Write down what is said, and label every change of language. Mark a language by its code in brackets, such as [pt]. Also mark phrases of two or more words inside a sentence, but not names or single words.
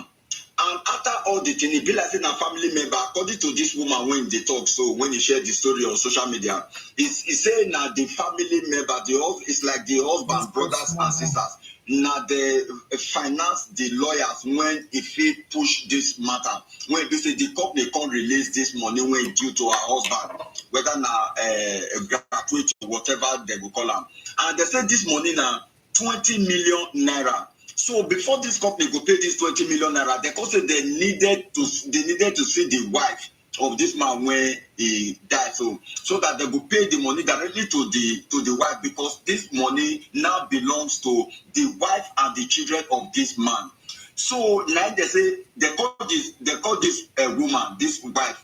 [pcm] And after all the thing, e be like say na family member, according to this woman when dey talk, so when he share the story on social media, he say na the family member, it's like the husband, brothers and sisters, na the finance the lawyers when e fit push this matter, when e be say the company come release this money when e due to her husband, whether na gratuity or whatever they go call am. And they say this money na 20 million naira. So before this company go pay this 20 million naira, they say they needed to see the wife of this man when he died, so that they go pay the money directly to the wife, because this money now belongs to the wife and the children of this man. So like they say, they call this woman, this wife.